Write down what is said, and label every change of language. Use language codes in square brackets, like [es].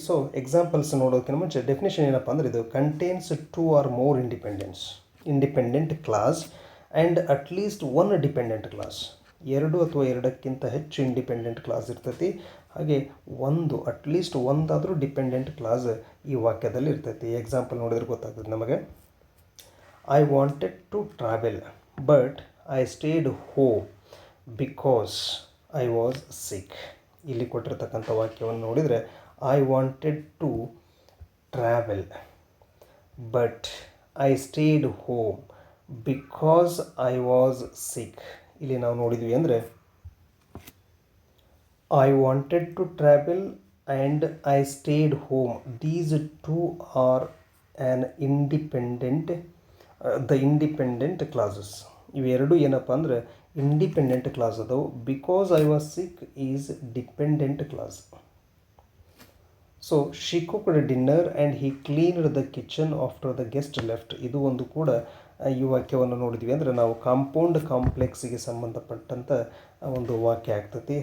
[kn] So examples ನೋಡೋದಕ್ಕಿಂತ ಮುಂಚೆ definition ಏನಪ್ಪ ಅಂದರೆ ಇದು [en] Contains two or more independent clause and at least one dependent clause. [kn] ಎರಡು ಅಥವಾ ಎರಡಕ್ಕಿಂತ ಹೆಚ್ಚು ಇಂಡಿಪೆಂಡೆಂಟ್ ಕ್ಲಾಸ್ ಇರ್ತೈತಿ. ಹಾಗೆ ಅಟ್ಲೀಸ್ಟ್ ಒಂದಾದರೂ ಡಿಪೆಂಡೆಂಟ್ ಕ್ಲಾಸ್ ಈ ವಾಕ್ಯದಲ್ಲಿ ಇರ್ತೈತಿ. ಎಕ್ಸಾಂಪಲ್ ನೋಡಿದ್ರೆ ಗೊತ್ತಾಗ್ತದೆ ನಮಗೆ. [en] I wanted to travel, but I stayed home because I was sick. [kn] ಇಲ್ಲಿ ಕೊಟ್ಟಿರ್ತಕ್ಕಂಥ ವಾಕ್ಯವನ್ನು ನೋಡಿದರೆ [en] I wanted to travel, but I stayed home because I was sick. [kn] ಇಲ್ಲಿ ನಾವು ನೋಡಿದ್ವಿ ಅಂದರೆ [en] I wanted to travel and I stayed home. These two are an independent the independent clauses. [kn] ಇವೆರಡು ಏನಪ್ಪ ಅಂದರೆ ಇಂಡಿಪೆಂಡೆಂಟ್ ಕ್ಲಾಸ್ ಅದಾವು. [en] Because I was sick is dependent clause. So she cooked dinner and he cleaned the kitchen after the guest left. [kn] ಇದು ಒಂದು ಕೂಡ ಈ ವಾಕ್ಯವನ್ನು ನೋಡಿದ್ವಿ ಅಂದರೆ ನಾವು ಕಾಂಪೌಂಡ್ ಕಾಂಪ್ಲೆಕ್ಸಿಗೆ ಸಂಬಂಧಪಟ್ಟಂಥ ಒಂದು ವಾಕ್ಯ ಆಗ್ತೈತಿ.